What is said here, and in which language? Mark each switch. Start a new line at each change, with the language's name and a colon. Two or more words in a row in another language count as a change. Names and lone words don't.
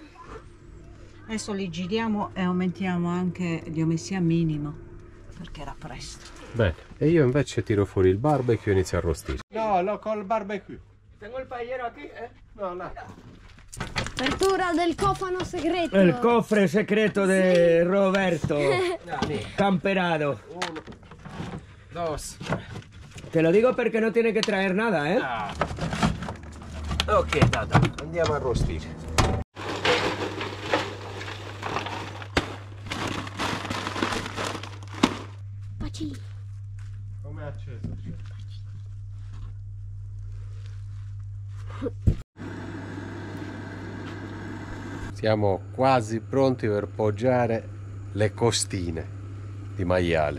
Italian: Adesso li giriamo e aumentiamo anche, li ho messi a minimo, perché era presto. Bene, e io invece tiro fuori il barbecue e inizio a arrostire. No, col barbecue. Tengo il pagliero qui, eh? No, là. Apertura del cofano segreto.
Spanish: El cofre secreto de Roberto Camperado. 1, 2. Te lo digo porque no tiene que traer nada, ¿eh?
Italian: Ok, tata, andiamo a arrostire. Paci. Come è acceso? Siamo quasi pronti per poggiare le costine di maiale.